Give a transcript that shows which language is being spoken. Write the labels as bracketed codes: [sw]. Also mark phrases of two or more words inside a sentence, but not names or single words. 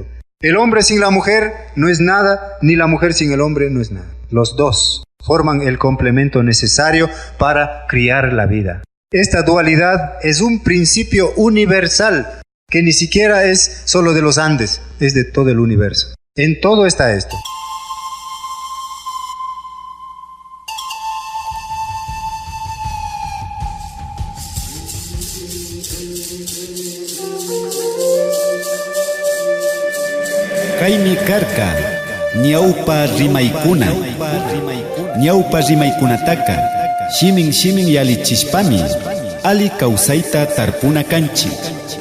[es] El hombre sin la mujer no es nada, ni la mujer sin el hombre no es nada. Los dos forman el complemento necesario para criar la vida. Esta dualidad es un principio universal que ni siquiera es solo de los Andes, es de todo el universo. En todo está esto. [qu] Kaymi karka, ñawpa rimaykuna, ñawpa rimaykunataka, shimin yalichishpami, ali kawsayta tarpuna kanchik.